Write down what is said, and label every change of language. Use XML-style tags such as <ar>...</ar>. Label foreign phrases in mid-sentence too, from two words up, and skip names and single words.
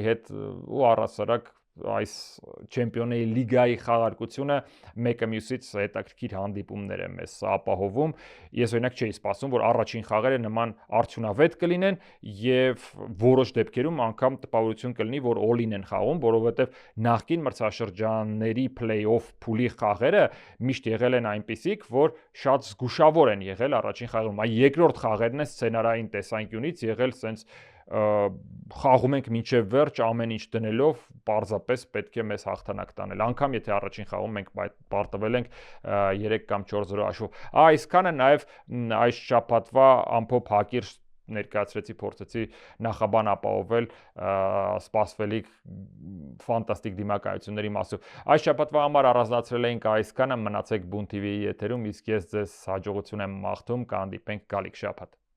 <hy>հետ ու առասարակ այս Չեմպիոնների լիգայի խաղարկությունը մեկը մյուսից հետաքրքիր հանդիպումներ է մեզ ապահովում։ Ես օրինակ չէի սպասում, որ առաջին խաղերը նման արդյունավետ կլինեն եւ որոշ դեպքերում անգամ տպավորություն կլինի, որ all-in են խաղում, որովհետեւ նախկին մրցաշրջանների play-off փուլի խաղերը միշտ եղել են այնպիսիք, որ շատ զգուշավոր են եղել առաջին խաղերում։ Այ երկրորդ խաղերն են սցենարային տեսանկյունից եղել սենց խաղում ենք մինչև վերջ ամեն ինչ դնելով, պարզապես պետք է մեզ հաղթանակ տանել։ Անկամ եթե առաջին խաղում մենք պարտվել ենք 3 կամ 4-0 հաշվով։ Այսքանը նաև այս շաբաթվա ամփոփ հակիրճ ներկայացրեցի, փորձեցի նախաբան ապահովել սպասվելիք ֆանտաստիկ դիմակայությունների մասով։ Այս շաբաթվա համար առանձնացրել էինք այսքանը, մնացեք Բուն TV-ի եթերում, իսկ ես ձեզ հաջողություն եմ մաղթում, կհանդիպենք գալիք շաբաթ։</hy>